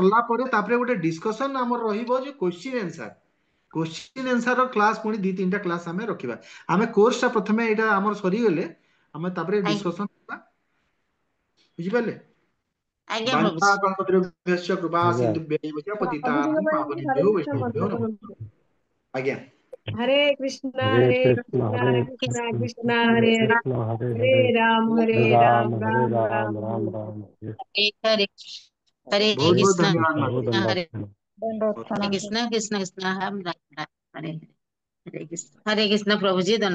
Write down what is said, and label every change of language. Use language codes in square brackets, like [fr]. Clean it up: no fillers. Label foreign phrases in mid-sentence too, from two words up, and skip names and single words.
[or] ସରିଲା ପରେ ତାପରେ ଗୋଟେ ଡିସ୍କସନ ଆମର ରହିବ ଯେ କୋଶ୍ଚିନ୍ ଆନ୍ସର। କୋଶ୍ଚିନ୍ ଆନ୍ସର କ୍ଲାସ ପୁଣି 2-3ଟା କ୍ଲାସ ଆମେ ରଖିବା। ଆମେ କୋର୍ସ ଟା ପ୍ରଥମେ ଏଇଟା ଆମର ସରିଗଲେ ଆମେ ତାପରେ ଆଜ୍ଞା ଡିସ୍କସନ କରିବା। ବୁଝିପାରିଲେ? ଆଜ୍ଞା [sa] ବାଞ୍ଚା [or] ପ୍ରଭୁଜି [sa] କଲ୍ପତରୁଭ୍ୟଶ୍ଚ कृपा [or] ଆଜ୍ଞା [sa] सिन्धुभ्यैव च [or] प्रभुजीଙ୍କ [sa] पतितानां [or] ପାଇଁ ବି ହରେ [sa] पावनेभ्यो [or] କୃଷ୍ଣ [sa] वैष्णवेभ्यो [or] ମନ୍ତ୍ର [sa] नमः। [or] କରନ୍ତୁ। ଆଜ୍ଞା। [sa] हरे कृष्णा हरे हरे कृष्ण कृष्णा हरे कृष्णा कृष्ण कृष्णा कृष्ण हरे हरे, कृष्ण हरे हरे हरे हरे हरे राम हरे राम राम राम हरे। राम राम हरे। हरे हरे [hi] बहुत बहुत कृष्ण धन्यवाद प्रभु माता जी। दंडवत हरे प्रणाम। दंडवत हरे प्रणाम। [sa] कृष्ण कृष्ण कृष्ण हम राम राम हरे हरे हरे कृष्ण [hi] प्रभुजी दंडवत प्रणाम।